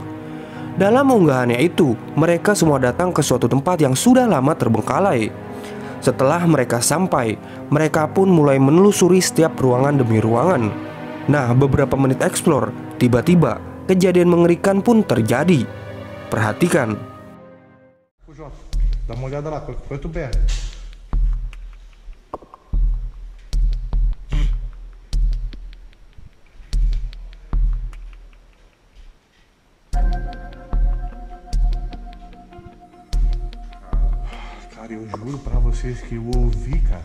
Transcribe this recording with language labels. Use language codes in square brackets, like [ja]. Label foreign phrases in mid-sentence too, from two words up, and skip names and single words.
[id] Dalam unggahannya itu, mereka semua datang ke suatu tempat yang sudah lama terbengkalai. Setelah mereka sampai, mereka pun mulai menelusuri setiap ruangan demi ruangan. Nah, beberapa menit eksplor, tiba-tiba kejadian mengerikan pun terjadi. Perhatikan. [pt] Dá uma olhada lá, quanto perto. Cara, eu juro pra vocês que eu ouvi, cara.